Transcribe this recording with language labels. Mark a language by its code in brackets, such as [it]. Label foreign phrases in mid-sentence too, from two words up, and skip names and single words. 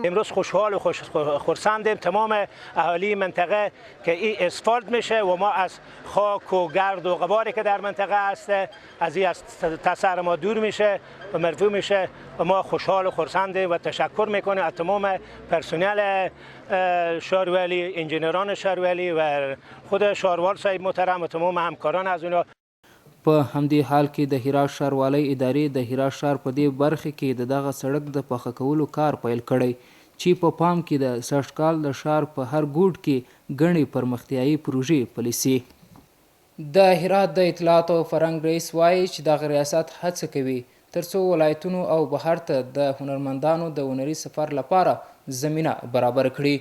[fa] امروز خوشحال و خرسندیم تمام اهالی منطقه که این اسفالت میشه و ما از خاک و گرد و غباری که در منطقه هست از این تاثیر ما دور میشه و مرفوع میشه و ما خوشحال و خرسندیم و تشکر میکنیم از تمام پرسنل شهرولی، انجینران شهرولی و خود شهروال صاحب محترم و تمام همکاران از اونا. [ps] په همدې حال کې د هرات ښاروالۍ ادارې د هرات ښار په دې برخه کې د دغه سړک د پخه کولو کار پیل کړی چې په پام کې د سږکال د ښار په هر ګوټ کې ګڼې پرمختیایي پروژې پلي سي. د هرات د اطلاعات او فرهنګ رئیس وایي چې دغه ریاست هڅه کوي ترڅو ولایتونو او بهر ته د هنرمندانو د هنري سفر لپاره زمینه برابر کړي.